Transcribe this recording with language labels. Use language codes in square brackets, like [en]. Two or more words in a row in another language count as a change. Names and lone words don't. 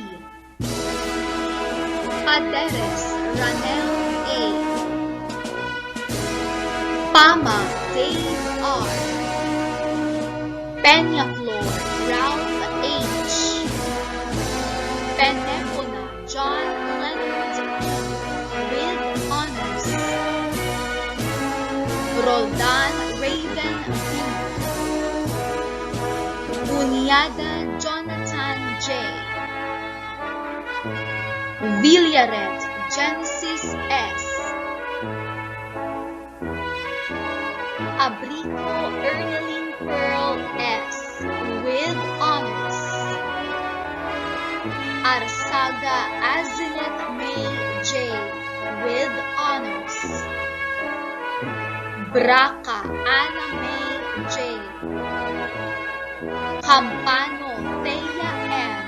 [en] Paderes Ranel A. Pama Dave R. Peñaflor Ralph H. Penepona John Leonard with honors. Roldan Raven B. Bunyada Jonathan J. Villaret Genesis S. Abrico Erneline Pearl S. with honors. Arsaga Azilet May J. with honors. Braca Anna May J. Campano Thea M.